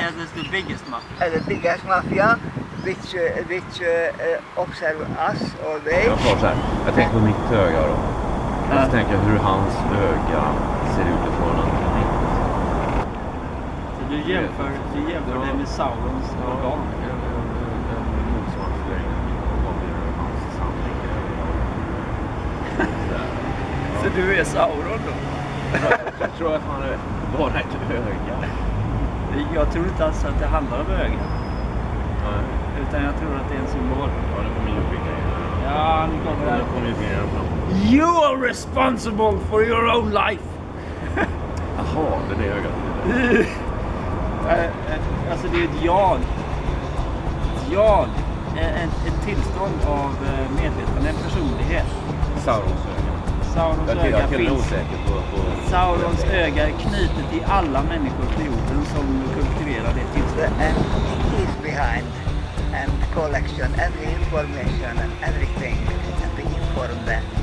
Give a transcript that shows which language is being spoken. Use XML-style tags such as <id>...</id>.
<en>Yeah, that's the biggest mafia. The biggest mafia, which observe us all day.</en> <sv>Jag tar så här. Jag tänker på mitt öga då. Och så tänker jag hur hans öga ser ut ifrån en teknik. Så du jämför det med Saorons organ? En motsvarande förlängning av hans sanningar. Så du är Sauron då? Jag tror att han är bara ett öga. Jag tror inte alls att det handlar om öga. Nej. Utan jag tror att det är en symbol. Ja, det kommer ju bygga in. Ja, nu kommer det. Det kommer ju bygga fram.</sv> <en>You are responsible for your own life.</en> <sv>Jaha, det är det ögat. Alltså det är ett jag. Ett jag. Ett tillstånd av medvetande, en personlighet. Saurons öga. Saurons öga Jag är finns. osäker på Saurons öga är knutet till alla människor på jorden som kultiverar det tillståndet.</sv> <en>And he is behind and collection every information and everything, and we inform them.</en>